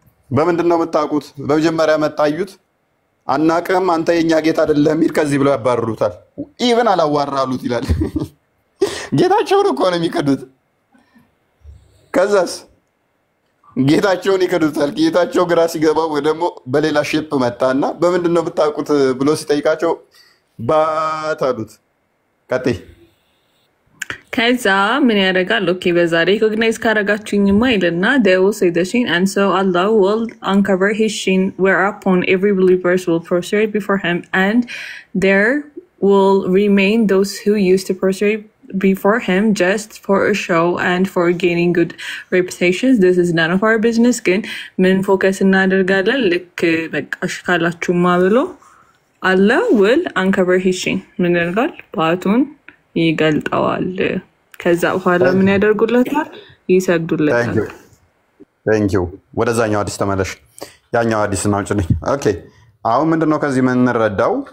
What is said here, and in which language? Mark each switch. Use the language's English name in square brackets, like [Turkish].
[Amharic] በምንድን ነው የምታውቁት? በመጀመሪያ መጣዩት አናቅህም አንተ የኛ ጌታ አይደለህም ይል ከዚህ ብለው ያባርሩታል። ኢቭን አላዋራሉት ይላል። ጌታቸውን እኮ ነው የሚክዱት። ከዛስ ጌታቸውን ይክዱታል። ጌታቸው ግራ ሲገባው ደግሞ በሌላ ሼፕ መጣና በምንድን ነው የምታውቁት ብሎ ሲጠይቃቸው ባት አሉት። ቀጥይ። ከዛ ምን ያደርጋል? ኦኬ በዛ ሪኮግናይዝ ካረጋችሁኝማ ይልና [English] they will say the sheen and so Allah will uncover his sheen whereupon every believer will prostrate before him and there will remain those who used to prostrate before him just for a show and for gaining good reputations. This is none of our business. [Amharic] ግን ምን ፎከስ እናደርጋለን? ልክ በቃሽ ካላችሁማ ብሎ [English] Allah will uncover his sheen [Amharic] ምን ያደርጋል? ባቱን ይገልጠዋል። ከዛ በኋላ ምን ያደርጉለታል? ይሰግዱለታል። [English] Thank you። [Amharic] ወደዛኛው አዲስ ተመለሽ። ያኛው አዲስ ነው ጭልኝ። ኦኬ አሁን ምንድነው ከዚህ የምንረዳው?